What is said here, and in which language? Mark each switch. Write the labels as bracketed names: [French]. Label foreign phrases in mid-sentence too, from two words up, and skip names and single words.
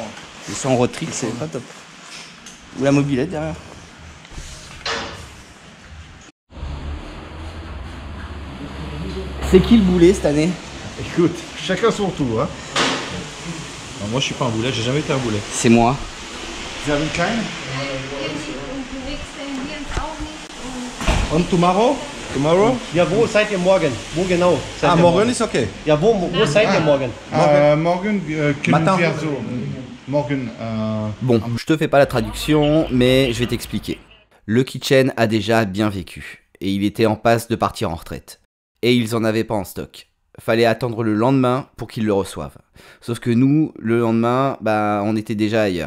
[French] Et ça en road trip, c'est pas top. Ou la mobilette derrière. C'est qui le boulet cette année? Écoute, chacun son tour. Hein. Non, moi je suis pas un boulet, j'ai jamais été un boulet. C'est moi. Vous avez une kleine? [English] On tomorrow? Tomorrow? [German] Ja, wo seid ihr morgen? Wo genau? Seid Ah, ihr morgen ist okay. Ja, wo seid ihr morgen? Morgen, [French] Matin. [German] Morgen, [French] Bon, je te fais pas la traduction, mais je vais t'expliquer. Le kitchen a déjà bien vécu, et il était en passe de partir en retraite. Et ils en avaient pas en stock. Fallait attendre le lendemain pour qu'ils le reçoivent. Sauf que nous, le lendemain, bah, on était déjà ailleurs.